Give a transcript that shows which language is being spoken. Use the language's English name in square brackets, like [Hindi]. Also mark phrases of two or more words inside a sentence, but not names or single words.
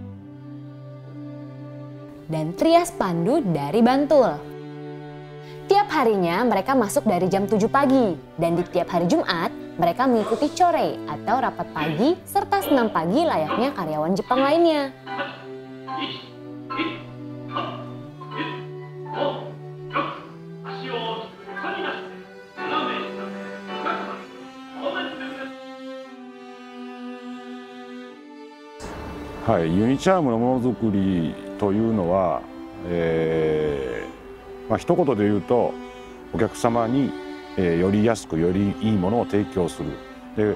[Indonesian] dan Trias Pandu dari Bantul. Tiap harinya mereka masuk dari jam 7 pagi, dan di tiap hari Jumat mereka mengikuti core atau rapat pagi serta senam pagi layaknya karyawan Jepang lainnya. [Japanese] ユニチャームのものづくりというのは、一言で言うとお客様に、より安くよりいいものを提供する。